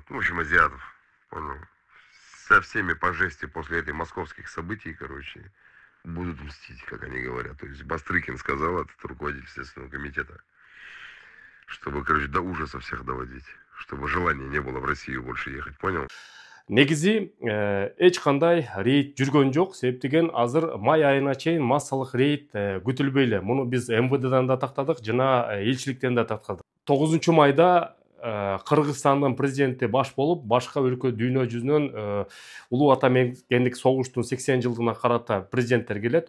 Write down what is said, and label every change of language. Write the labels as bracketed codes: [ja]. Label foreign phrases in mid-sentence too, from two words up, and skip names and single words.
[ru] Ну, в общем, азиатов, понял. Со всеми по жести после этих московских событий, короче, будут мстить, как они говорят. То есть Бастрыкин сказал, этот руководитель Следственного комитета, чтобы, короче, до ужаса всех доводить, чтобы желания не было в Россию больше ехать, понял? [ky] Негизи эч кандай рейд жүргөн жок, себептеген азыр май айына чейин массалык рейд күтүлбөй эле. Муну биз МВДдан да тактадык, жана элчиликтен да тактадык. 9 майда Кыргызстандын президенти баш болуп, башка өлкө дүйнө жүзүнөн улуу ата мекендик согуштун 80 жылдыгына карата президенттер келет.